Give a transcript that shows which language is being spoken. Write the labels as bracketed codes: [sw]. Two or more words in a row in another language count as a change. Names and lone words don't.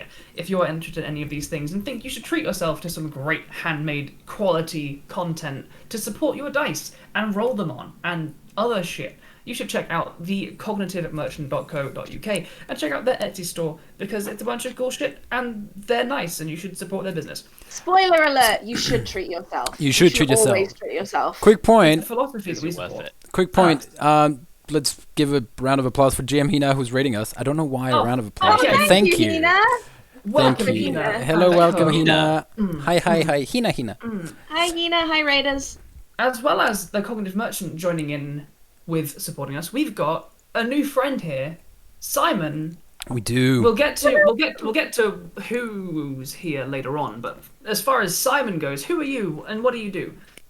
[en] If you are interested in any of these things and think you should treat yourself to some great handmade quality content to support your dice and roll them on and other shit, you should check out thecognitive.merchant.co.uk and check out their Etsy store because it's a bunch of cool shit and they're nice and you should support their business. Spoiler alert, you should treat yourself. You should treat yourself. Always treat yourself. Quick The point. philosophy that we support. Quick point. Let's give a round of applause for GM Hina, who's rating us. I don't know why a round of applause. okay. But thank you. Hina. Welcome, Thank you. Hina. Hello, welcome, Hina. Hina. Hi. Hina. Hi, Hina. Hi, Raiders. As well as the Cognitive Merchant joining in with supporting us, we've got a new friend here, Simon. We do. We'll get to who's here later on, but as far as Simon goes, who are you and what do you do?